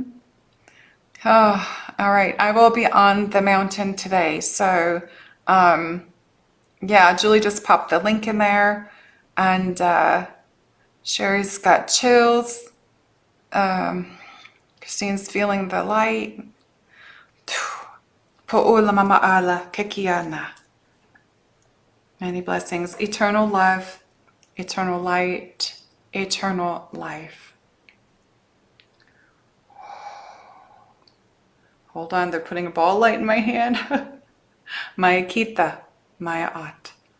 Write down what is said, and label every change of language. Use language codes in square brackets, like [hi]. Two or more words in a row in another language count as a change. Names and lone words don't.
[en] Oh, all right. I will be on the mountain today. So, yeah, Julie just popped the link in there. And Sherry's got chills. Christine's feeling the light. Po'ula mama ala kekiana. Many blessings, eternal love, eternal light, eternal life. Hold on, they're putting a ball of light in my hand. Maya kita, Maya at.